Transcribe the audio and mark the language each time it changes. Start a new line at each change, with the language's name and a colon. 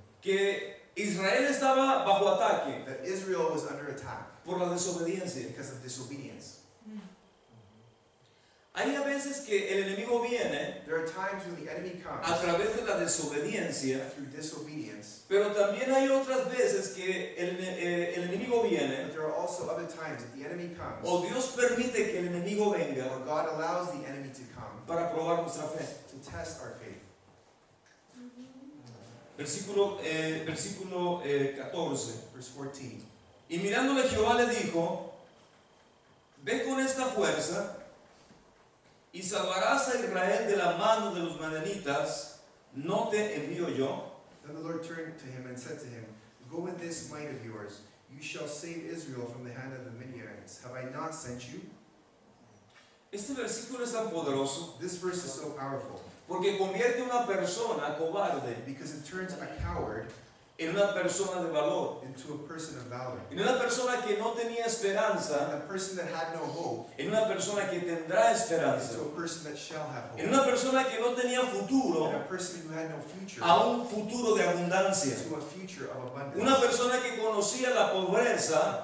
Spanish: que Israel estaba bajo ataque
English: that Israel was under attack
Spanish: por la desobediencia.
English: because of disobedience.
Spanish: Hay a veces que el enemigo viene
English: There are times when the enemy
Spanish: a
English: comes
Spanish: través de la desobediencia,
English: through disobedience,
Spanish: pero también hay otras veces que el enemigo viene,
English: but there are also other times that the enemy comes,
Spanish: o Dios permite que el enemigo venga
English: or God allows the enemy to come
Spanish: para probar nuestra fe.
English: to test our faith.
Spanish: Versículo 14.
English: Verse 14.
Spanish: Y mirándole Jehová le dijo, ve con esta fuerza y salvarás a Israel de la mano de los madianitas, ¿no te envío yo?
English: Then the Lord turned to him and said to him, Go with this might of yours, you shall save Israel from the hand of the Midianites. Have I not sent you?
Spanish: Este versículo es tan poderoso
English: This verse is so powerful
Spanish: porque convierte a una persona cobarde
English: because it turns a coward
Spanish: en una persona de valor,
English: into a person of valor,
Spanish: en una persona que no tenía
English: and
Spanish: esperanza,
English: a person that had no hope
Spanish: en una persona que tendrá esperanza,
English: into a person that shall have
Spanish: en
English: hope,
Spanish: una persona que no tenía futuro
English: and a person who had no future
Spanish: a un futuro de abundancia,
English: to a future of abundance,
Spanish: una persona que conocía la pobreza